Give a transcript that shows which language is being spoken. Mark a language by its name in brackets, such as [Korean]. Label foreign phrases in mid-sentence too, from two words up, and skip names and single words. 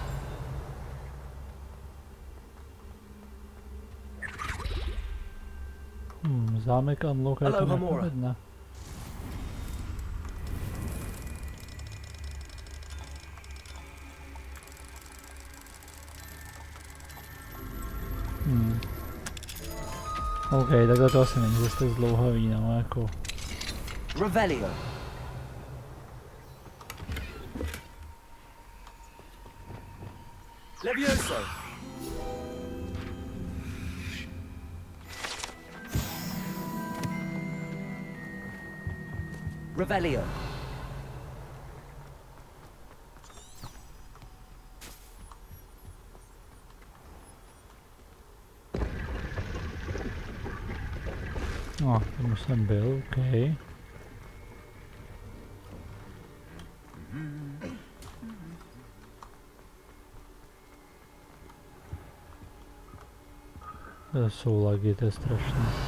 [Czech] Zámek unlock, je to nepovedne. OK, takhle to asi není zase tak zdlouhavý, no, jako. Revelio. Levioso. Revelio. No, tam už jsem byl, OK. To jsou lagy, to je strašné.